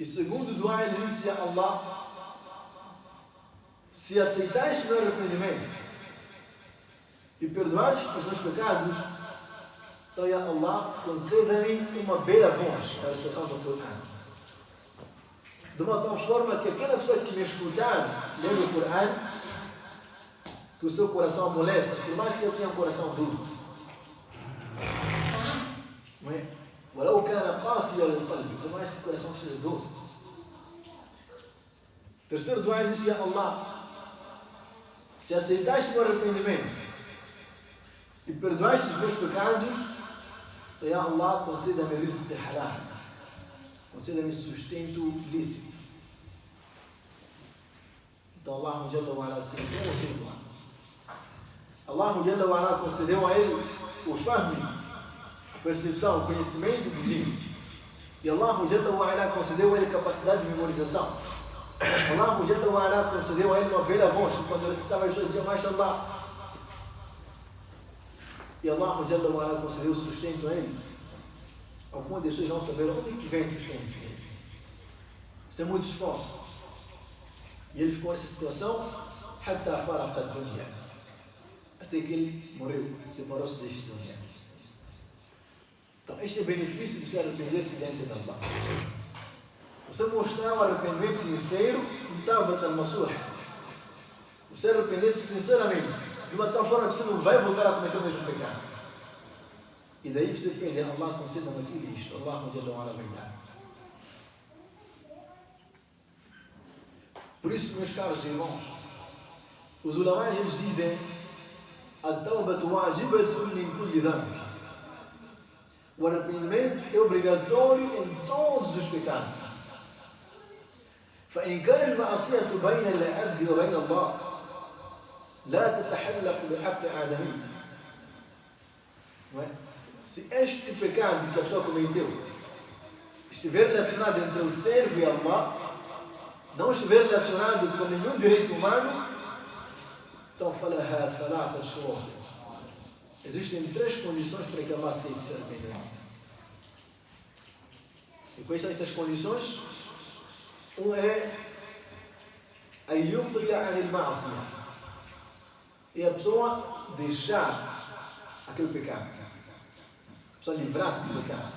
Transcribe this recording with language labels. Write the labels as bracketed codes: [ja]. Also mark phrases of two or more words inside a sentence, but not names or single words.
[pt] E segundo dua, ele disse a Allah: se aceitais o meu arrependimento e perdoares os meus pecados, então, [ar] يا الله, [pt] conceda-me uma bela voz na recitação do Corão. De uma tal forma que aquela pessoa que me escutar ler o Corão, que o seu coração amoleça, por mais que ele tenha um coração duro. Não é? [ar] ولو كان قاسيا للقلب, [pt] por mais que o coração seja duro. Terceiro dua, ele disse: [ar] يا الله, [pt] se aceitaste o meu arrependimento e perdoaste os meus pecados, então, [ar] يا الله, [pt] conceda-me [ar] رزق حلال, [pt] conceda-me sustento lícito. Então [ar] الله جل وعلا [pt] aceitou o seu dua. [ar] الله جل وعلا [pt] concedeu a ele o fahmi, a percepção, o conhecimento do dino. E [ar] الله جل وعلا [pt] concedeu a ele capacidade de memorização. [ar] الله جل وعلا [pt] concedeu a ele uma bela voz, que quando ele recitava as pessoas diziam: Mashallah. E [ar] الله جل وعلا [pt] concedeu sustento a ele. Algumas pessoas não saberam onde é que vem sustento. Isso é muito esforço. E ele ficou nessa situação [ar] حتى فرق الدنيا, [pt] até que ele morreu, separou-se deste dunya. Então este é o benefício de se arrepender-se diante de Allah. Você mostrar um arrependimento sincero, você arrepender-se sinceramente, de uma tal forma que você não vai voltar a cometer o mesmo pecado. E daí você pede: Allah, conceda-me aquilo e isto. [ar] الله جل وعلا [pt] vai dar. Por isso, meus caros irmãos, os ulama, eles dizem: [ar] التوبة واجبة من كل ذنب. [pt] O arrependimento é obrigatório em todos os pecados. [ar] فإن كان المعصية بين العبد وبين الله لا تتحلق بحق آدمي. [pt] Se este pecado que a pessoa cometeu estiver relacionado entre o servo e Allah, não estiver relacionado com nenhum direito humano, então [ar] فلها ثلاثة شروط. [pt] Existem 3 condições para que Allah aceite esse arrependimento. E quais são essas condições? Um é a [ar] يقلع عن المعصية, [pt] é a pessoa deixar aquele pecado, a pessoa livrar-se do pecado.